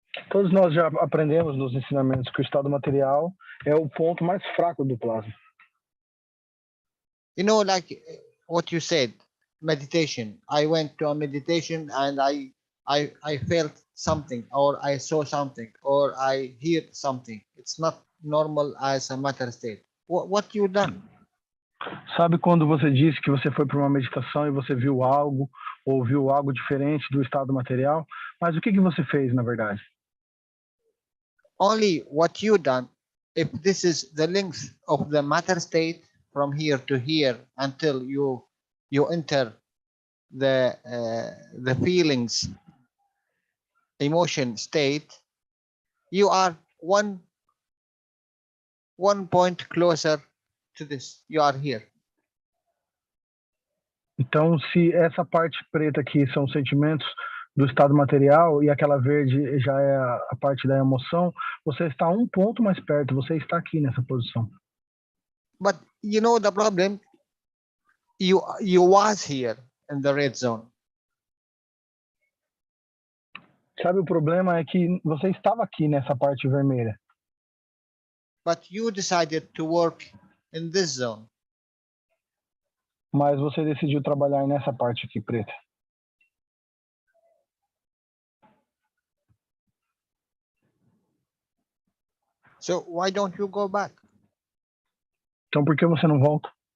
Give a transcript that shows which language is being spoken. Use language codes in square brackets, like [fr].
[pt] Todos nós já aprendemos nos ensinamentos que o estado material é o ponto mais fraco do plasma. [en] You know, like what you said, meditation. I went to a meditation and I felt something, or I saw something, or I heard something. It's not normal as a matter state. What you done? [pt] Sabe quando você disse que você foi para uma meditação e você viu algo, ou viu algo diferente do estado material? Mas o que você fez, na verdade? [en] Only what you done. If this is the length of the matter state from here to here until you enter the feelings, emotion state, you are one point closer to this. You are here. [pt] Então, se essa parte preta aqui são sentimentos do estado material e aquela verde já é a parte da emoção, você está um ponto mais perto, você está aqui nessa posição. [en] But you know the problem, you was here in the red zone. [pt] Sabe, o problema é que você estava aqui nessa parte vermelha. [en] But you decided to work in this zone. [pt] Mas você decidiu trabalhar nessa parte aqui preta. [en] So why don't you go back? [pt] Então por que você não volta?